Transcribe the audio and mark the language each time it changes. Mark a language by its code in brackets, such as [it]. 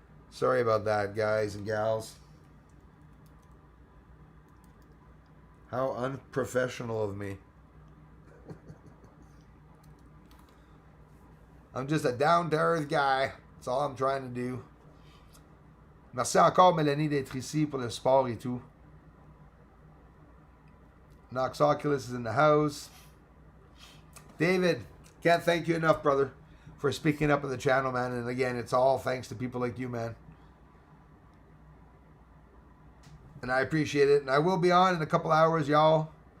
[en] Sorry about that, guys and gals. How unprofessional of me. I'm just a down-to-earth guy. That's all I'm trying to do. [fr] Merci encore, Mélanie, d'être ici pour le sport et tout. [en] Nox Oculus is in the house. David, can't thank you enough, brother, for speaking up on the channel, man. And again, it's all thanks to people like you, man. And I appreciate it. And I will be on in a couple hours, y'all.